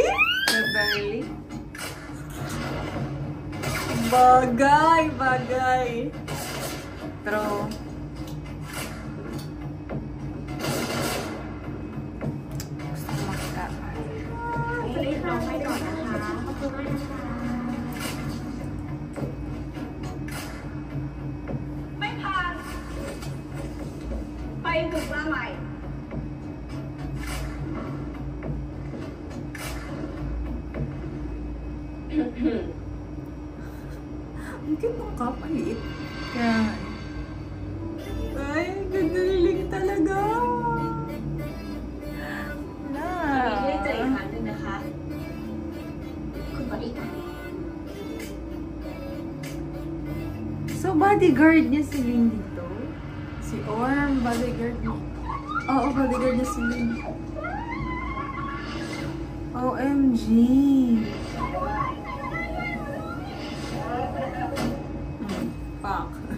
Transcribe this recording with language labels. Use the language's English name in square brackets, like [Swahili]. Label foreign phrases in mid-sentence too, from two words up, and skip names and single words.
[English] Really? [Filipino] Bagay, bagay. Pero, gusto ko makita. [Thai] Please ลองไปก่อนนะคะขอบคุณมากนะคะไม่ผ่านไปฝึกมาใหม่ [Filipino] Ang cute ng kapalit. Kaya nga. Ay, gagaling talaga. [Thai] มีได้เจออีกครั้งหนึ่งนะคะคุณบอดี้การ์ด [Filipino] So, bodyguard niya si Lin dito? Si Orm, bodyguard mo. Oo, bodyguard niya si Lin. [English] OMG! [Filipino] Pak.